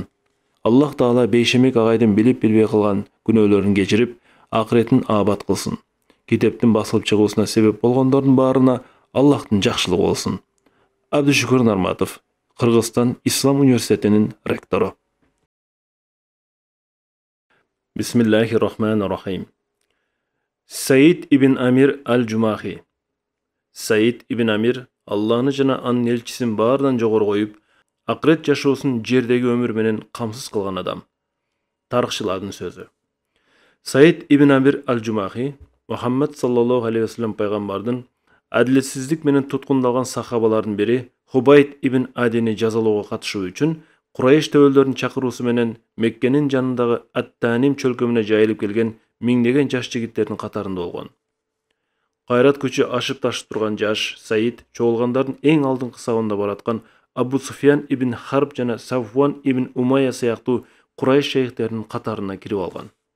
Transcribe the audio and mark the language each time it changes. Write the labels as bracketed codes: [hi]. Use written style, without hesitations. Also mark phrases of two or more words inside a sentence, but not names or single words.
[ky] Аллах Таала Бейшембек агайдын билип-билбей кылган күнөөлөрүн кечирип, акыретин абат кылсын. Китептин басылып чыгуусуна себеп болгондордун баарына Аллахтын жакшылыгы болсун. Абдушукур Нарматов, Кыргызстан Ислам университетинин ректору. [ar] بسم الله الرحمن الرحيم. [ky] Саид ибн Амир Аль-Жумахи. Саид ибн Амир Алланы жана анын элчисин баардан жогору коюп, акырет жашоосун жердеги өмүр менен камсыз кылган адам. Тарыхчылардын сөзү. Саид ибн Амир Аль-Жумахи Мухаммад [ar] صلى الله عليه وسلم [ky] пайгамбардын адилетсиздик менен туткундалган сахабалардын бири Хубайд ибн Адини жазалоого катышуу үчүн Курайыш төбөлдөрүнүн чакыруусу менен Меккенин жанындагы Ат-Таним чөлкөмүнө жайылып келген миңдеген жаш жигиттердин катарында болгон. Кайрат күчү ашып ташып турган жаш Саид чогулгандардын эң алдыңкы сабында бараткан Абу Суфьян ибн Харб жана Сафван ибн Умайя сыяктуу Курайыш шейхтеринин катарына кирип алган.